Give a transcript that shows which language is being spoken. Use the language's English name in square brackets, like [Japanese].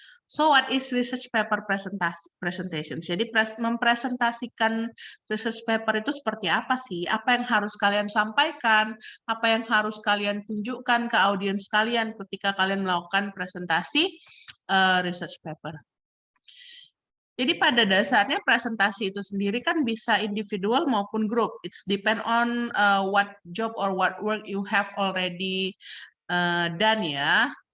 [English] So what is research paper presentation? [Indonesian] Jadi mempresentasikan research paper itu seperti apa sih? Apa yang harus kalian sampaikan? Apa yang harus kalian tunjukkan ke audiens kalian ketika kalian melakukan presentasi research paper? Jadi pada dasarnya presentasi itu sendiri kan bisa individual maupun group. [English] It's depend on what job or what work you have already done ya.